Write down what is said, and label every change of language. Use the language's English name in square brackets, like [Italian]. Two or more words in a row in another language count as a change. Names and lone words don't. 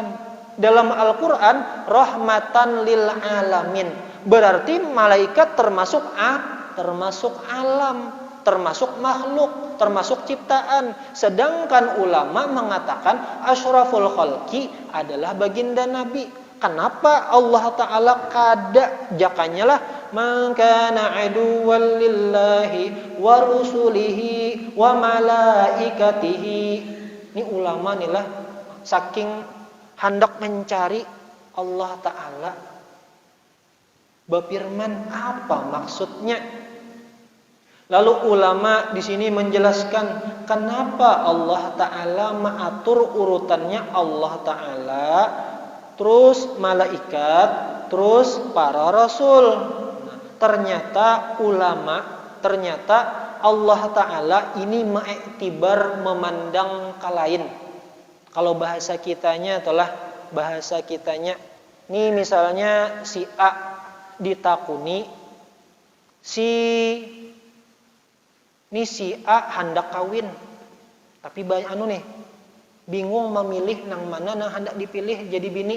[Indonesian] Dalam Al-Qur'an [Arabic] rahmatan lil alamin, [Indonesian] berarti malaikat termasuk alam, termasuk makhluk, termasuk ciptaan. Sedangkan ulama mengatakan [Arabic] asyraful khalqi [Indonesian] adalah baginda Nabi. [Banjar] Kenapa Allah Ta'ala kada jakanya lah [Arabic] man kana aduwwan lillahi wa rusulihi wa malaikatihi. [Indonesian] Ini ulama nih lah saking hendak mencari Allah Ta'ala berfirman apa maksudnya. Lalu ulama di sini menjelaskan kenapa Allah Ta'ala mengatur urutannya Allah Ta'ala, terus malaikat, terus para rasul. Nah, ternyata Allah Ta'ala ini mengiktibar memandang kalain. [Banjar] Kalau bahasa kitanya nih misalnya si A ditakuni si A hendak kawin, tapi banyak bingung memilih nang mana nang hendak dipilih jadi bini.